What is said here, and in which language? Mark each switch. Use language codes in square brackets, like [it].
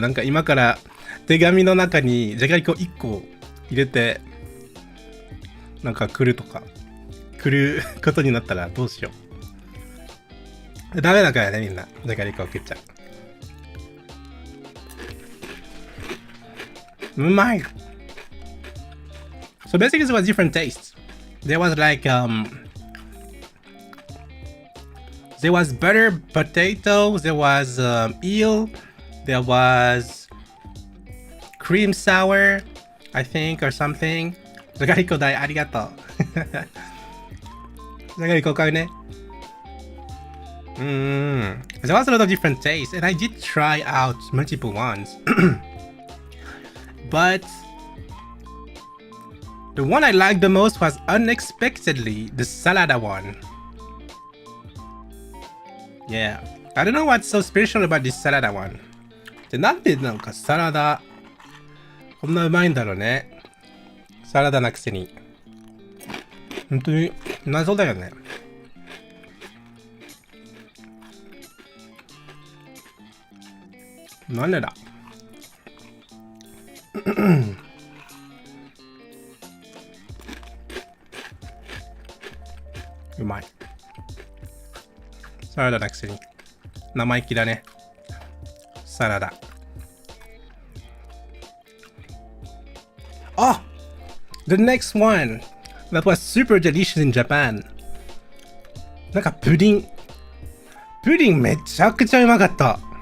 [ja] なんか今から手紙の中にじゃがりこ1個入れてなんか来るとか来ることになったらどうしよう。ダメだからね、みんな。じゃがりこを食っちゃう。うまい。 [en] So basically it was different tastes. There was like there was butter potato, there was eel, there was cream sour, I think, or something. [ja] じゃがりこ大ありがとう。じゃがりこ買うね。 [en] There was a lot of different tastes, and I did try out multiple ones. But the one I liked the most was unexpectedly the salada one. Yeah, I don't know what's so special about this salada one. [ja] で、なんでなんかサラダこんなうまいんだろうね。サラダなくせに。本当に謎だよね。なんでだうまい。サラダなくせに。生意気だね。サラダ。 Oh! [en] The next one that was super delicious in Japan. [ja] なんかプディンめちゃくちゃうまかった。